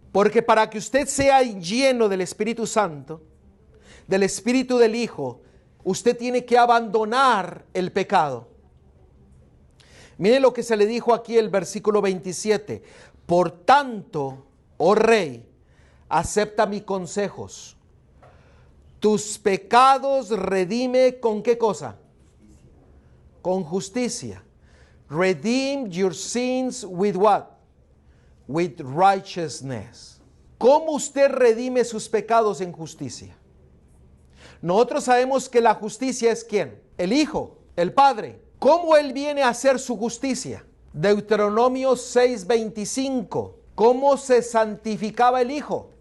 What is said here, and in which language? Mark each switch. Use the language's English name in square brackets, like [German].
[Spanish] Porque para que usted sea lleno del Espíritu Santo, del Espíritu del Hijo, usted tiene que abandonar el pecado. Mire lo que se le dijo aquí el versículo 27. Por tanto, oh rey, acepta mis consejos. Tus pecados redime ¿con qué cosa? Con justicia. [English] Redeem your sins with what? With righteousness. [Spanish] ¿Cómo usted redime sus pecados en justicia? Nosotros sabemos que la justicia es ¿quién? El Hijo, el Padre. ¿Cómo Él viene a hacer su justicia? Deuteronomio 6:25. ¿Cómo se santificaba el Hijo?